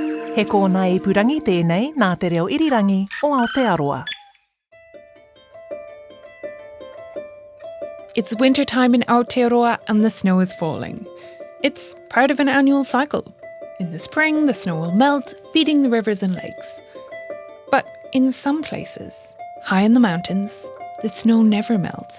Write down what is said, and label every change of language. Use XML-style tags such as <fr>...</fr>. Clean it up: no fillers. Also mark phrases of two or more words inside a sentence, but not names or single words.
<mi>He kōna e purangi tēnei nā te reo irirangi o Aotearoa.</mi> <en>It's wintertime in Aotearoa and the snow is falling. It's part of an annual cycle. In the spring, the snow will melt, feeding the rivers and lakes. But in some places, high in the mountains, the snow never melts.</en>